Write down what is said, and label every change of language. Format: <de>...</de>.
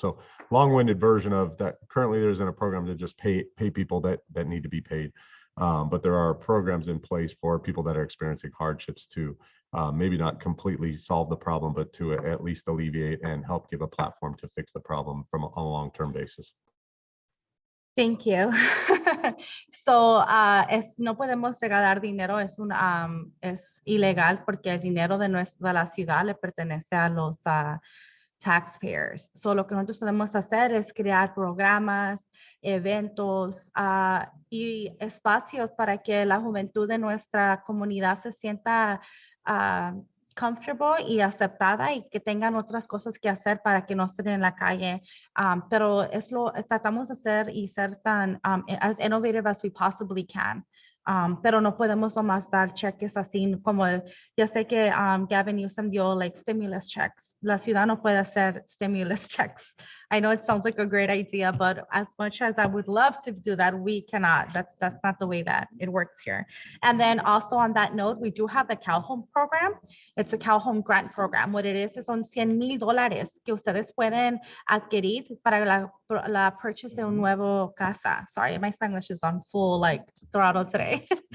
<en>So long-winded version of that. Currently, there isn't a program to just pay people that need to be paid. But there are programs in place for people that are experiencing hardships to maybe not completely solve the problem, but to at least alleviate and help give a platform to fix the problem from a long-term basis. Thank you.</en> <es>So, no podemos regalar dinero, es ilegal porque el dinero de la ciudad le pertenece a los taxpayers. So, lo que nosotros podemos hacer es crear programas, eventos y espacios para que la juventud de nuestra comunidad se sienta comfortable y aceptada y que tengan otras cosas que hacer para que no estén en la calle. Pero tratamos de hacer y ser tan</es> <en>as innovative as we possibly can.</en> <es>Pero no podemos nomás dar cheques así como, ya sé que Gavin Newsom dio</es> <en>like stimulus checks.</en> <es>La ciudad no puede hacer</es> <en>stimulus checks. I know it sounds like a great idea, but as much as I would love to do that, we cannot. That's not the way that it works here. And then also on that note, we do have the Cal Home program. It's a Cal Home grant program. What it is</en> <es>son $100,000 que ustedes pueden adquirir para la purchase de un nuevo casa.</es> <en>Sorry, my Spanish is on full like throttle today.</en>